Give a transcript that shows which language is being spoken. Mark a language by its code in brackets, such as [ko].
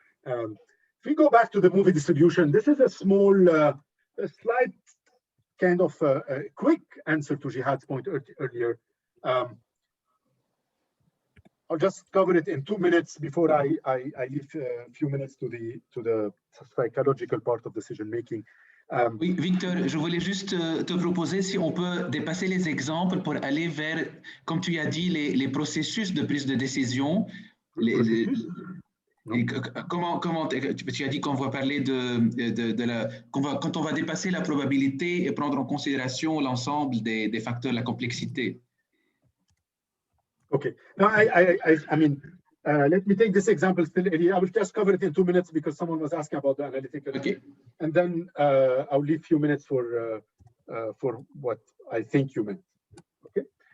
[en] If we go back to the movie distribution, this is a small, a slight kind of a quick answer to Jihad's point earlier. I'll just cover it in 2 minutes before I leave a few minutes to the psychological part of decision making. [fr] Oui, Victor, je voulais juste te proposer si on peut dépasser les exemples pour aller vers, comme tu as dit, les processus de prise de décision. Et comment tu as dit qu'on va parler quand on va dépasser la probabilité et prendre en considération l'ensemble des facteurs, la complexité. [en] Okay. Now, I mean, let me take this example still. I will just cover it in 2 minutes because someone was asking about the analytical. Okay. And then I'll leave a few minutes for what I think you meant. Okay.